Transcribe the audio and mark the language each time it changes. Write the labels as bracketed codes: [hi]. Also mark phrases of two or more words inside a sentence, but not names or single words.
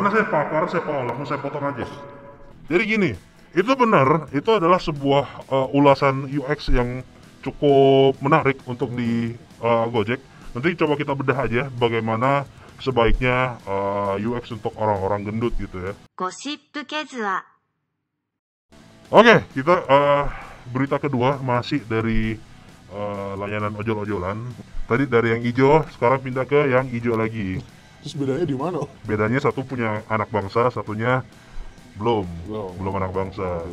[id] karena saya pakar, saya paham, langsung saya potong aja. Jadi gini, itu benar, itu adalah sebuah ulasan UX yang cukup menarik untuk di Gojek. Nanti coba kita bedah aja bagaimana sebaiknya UX untuk orang-orang gendut gitu ya. gosip kedua Oke, kita berita kedua masih dari layanan ojol-ojolan. Tadi dari yang hijau, sekarang pindah ke yang hijau lagi. Terus bedanya di mana Om? Bedanya satu punya anak bangsa, satunya belum anak bangsa.